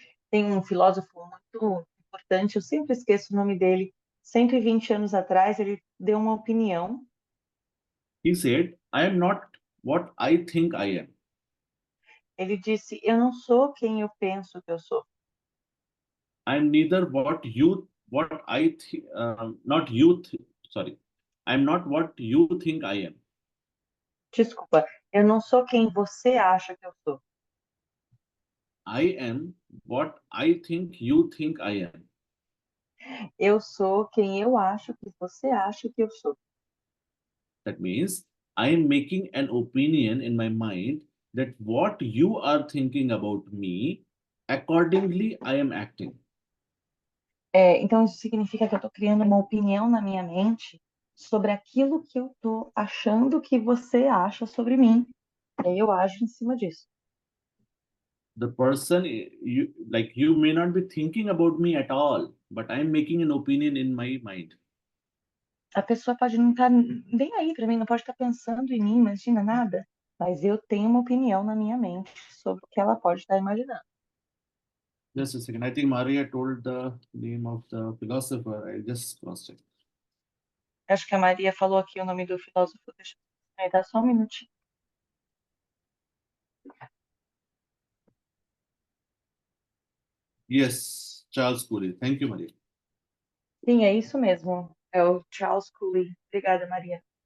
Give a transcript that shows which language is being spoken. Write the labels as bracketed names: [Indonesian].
[Portuguese] Tem um filósofo muito importante, eu sempre esqueço o nome dele. 120 anos atrás, ele deu uma opinião. [English] He said, I am not what I think I am. [Portuguese] Ele disse: eu não sou quem eu penso que eu sou. [English] I am neither what I think, not you, sorry. I am not what you think I am. [Portuguese] Desculpa, eu não sou quem você acha que eu sou. [English] I am what I think you think I am. [Portuguese] Eu sou quem eu acho que você acha que eu sou. [English] That means I am making an opinion in my mind that what you are thinking about me, accordingly I am acting. [Portuguese] Então, isso significa que eu estou criando uma opinião na minha mente sobre aquilo que eu estou achando que você acha sobre mim. E aí eu ajo em cima disso. [English] The person, you may not be thinking about me at all, but I am making an opinion in my mind. [Portuguese] A pessoa pode não estar nem aí para mim, não pode estar pensando em mim, imagina nada. Mas eu tenho uma opinião na minha mente sobre o que ela pode estar imaginando. [English] Just a second. I think Maria told the name of the philosopher. I just cross-checked. [Portuguese] Acho que a Maria falou aqui o nome do filósofo. Deixa eu dar só um minutinho. [English] Yes, Charles Cooley. Thank you, Maria. [Portuguese] Sim, é isso mesmo. É o Charles Cooley. Obrigada, Maria.